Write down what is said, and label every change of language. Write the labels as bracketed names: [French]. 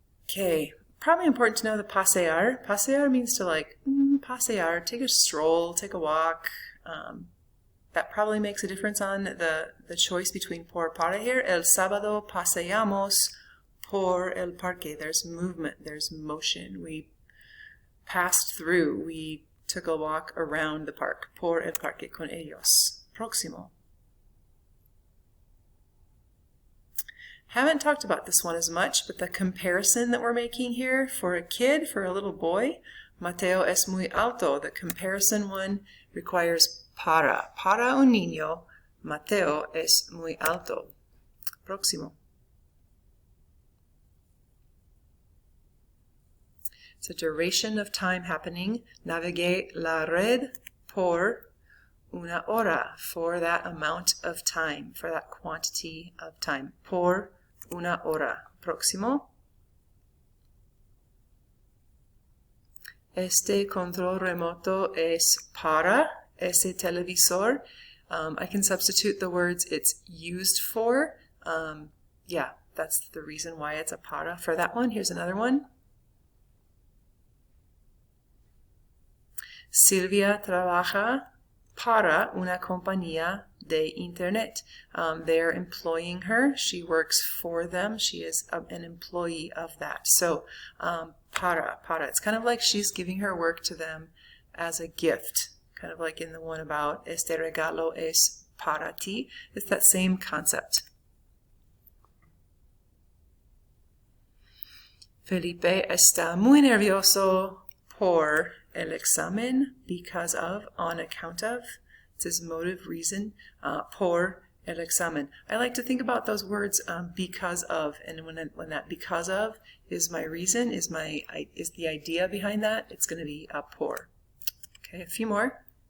[English] Okay, probably important to know the pasear. Pasear means to like, pasear, take a stroll, take a walk. That probably makes a difference on the choice between por para here. [Spanish] El sábado paseamos por el parque. [English] There's movement, there's motion. We passed through, we took a walk around the park. [Spanish] Por el parque con ellos. Próximo. [English] Haven't talked about this one as much, but the comparison that we're making here for a kid, for a little boy, [Spanish] Mateo es muy alto. [English] The comparison one requires para. [Spanish] Para un niño, Mateo es muy alto. Próximo. [English] It's a duration of time happening. [Spanish] Navegué la red por una hora. [English] For that amount of time, for that quantity of time. [Spanish] Por una hora. Próximo. Este control remoto es para ese televisor. [English] I can substitute the words it's used for. Yeah, that's the reason why it's a para for that one. Here's another one. [Spanish] Silvia trabaja para una compañía de internet. [English] They're employing her. She works for them. She is an employee of that. So, para. It's kind of like she's giving her work to them as a gift. Kind of like in the one about [Spanish] este regalo es para ti. [English] It's that same concept. [Spanish] Felipe está muy nervioso por el examen, [English] because of, on account of. It's his motive, reason, [Spanish] por el examen. [English] I like to think about those words because of, and when that because of is my reason, is the idea behind that, it's going to be por. Okay, a few more.